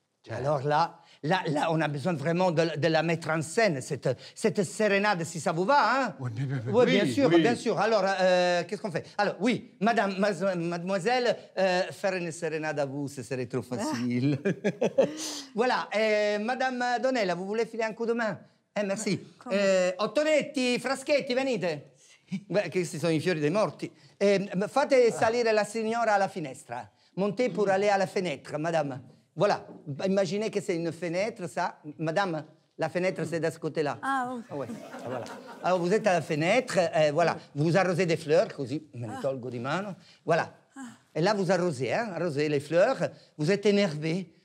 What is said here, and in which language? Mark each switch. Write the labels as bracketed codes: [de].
[fr] Alors là, on a besoin vraiment de la mettre en scène, cette sérénade, si ça vous va, hein? Oui, bien sûr, oui. bien sûr. Alors, qu'est-ce qu'on fait? Alors, oui, mademoiselle, faire une sérénade à vous, ce serait trop facile. Voilà, Madame Donella, vous voulez filer un coup de main? Merci. Ottonetti, Fraschetti, venite. [it] Beh, questi sono I fiori dei morti. Fate salire la signora alla finestra. [fr] Montez pour aller à la fenêtre, madame. Voilà. Imaginez que c'est une fenêtre, ça. Madame, la fenêtre, c'est de ce côté-là. Ah, oui. Ouais. Voilà. Alors, vous êtes à la fenêtre, voilà. Vous arrosez des fleurs, [it] così me ne tolgo di mano. [fr] Voilà. Et là, vous arrosez, hein, arrosez les fleurs. Vous êtes énervé.